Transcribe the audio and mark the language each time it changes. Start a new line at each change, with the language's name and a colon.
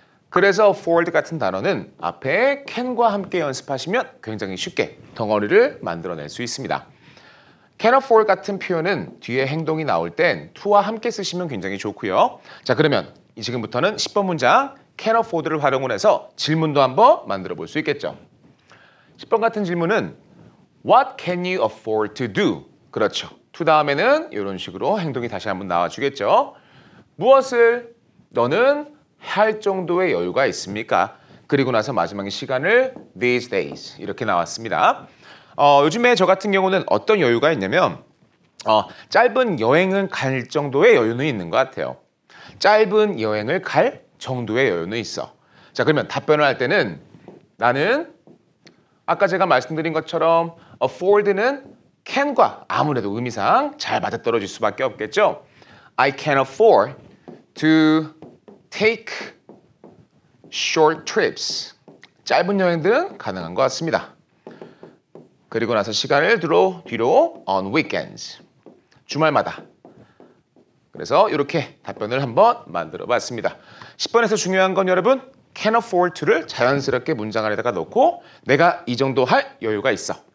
Korean: 그래서 afford 같은 단어는 앞에 can과 함께 연습하시면 굉장히 쉽게 덩어리를 만들어낼 수 있습니다. can afford 같은 표현은 뒤에 행동이 나올 땐 to와 함께 쓰시면 굉장히 좋고요. 자, 그러면 지금부터는 10번 문장 can afford를 활용을 해서 질문도 한번 만들어 볼 수 있겠죠. 10번 같은 질문은
English: What can you afford to do?
Korean: 그렇죠. to 다음에는 이런 식으로 행동이 다시 한번 나와주겠죠. 무엇을 너는 할 정도의 여유가 있습니까? 그리고 나서 마지막에 시간을
English: these days
Korean: 이렇게 나왔습니다. 요즘에 저 같은 경우는 어떤 여유가 있냐면 짧은 여행을 갈 정도의 여유는 있는 것 같아요. 짧은 여행을 갈 정도의 여유는 있어. 자, 그러면 답변을 할 때는 나는 아까 제가 말씀드린 것처럼 afford는 can과 아무래도 의미상 잘 맞아떨어질 수밖에 없겠죠.
English: I can afford to take short trips.
Korean: 짧은 여행들은 가능한 것 같습니다. 그리고 나서 시간을 뒤로
English: on weekends.
Korean: 주말마다. 그래서 이렇게 답변을 한번 만들어 봤습니다. 10번에서 중요한 건 여러분 can afford to를 자연스럽게 문장 안에다가 넣고 내가 이 정도 할 여유가 있어.